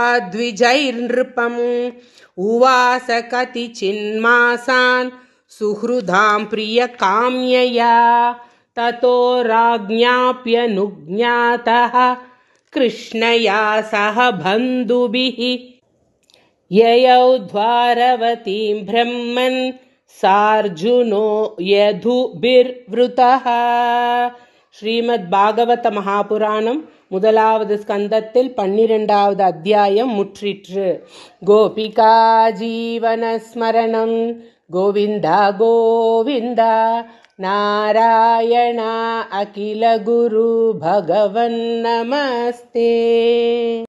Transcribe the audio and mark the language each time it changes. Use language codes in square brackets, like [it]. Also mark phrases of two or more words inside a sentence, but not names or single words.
[sa] द्विजैर्नृपम् उवास कतिचिन्मासान् सुहृदां प्रियकाम्यया ततो राज्ञाप्यनुज्ञातः कृष्णया सह बन्धुभिः ययौ द्वारवतीं ब्रह्मन् सार्जुनो यदुभिर्वृतः [ta] ஸ்ரீமத் மகாபுராணம் முதலாவது ஸ்கந்தத்தில் 12வது அத்தியாயம் முற்றிற்று. [sa] गोपिका जीवनस्मरणं गोविन्दा गोविन्दा नारायणा अखिल गुरु भगवन् नमस्ते.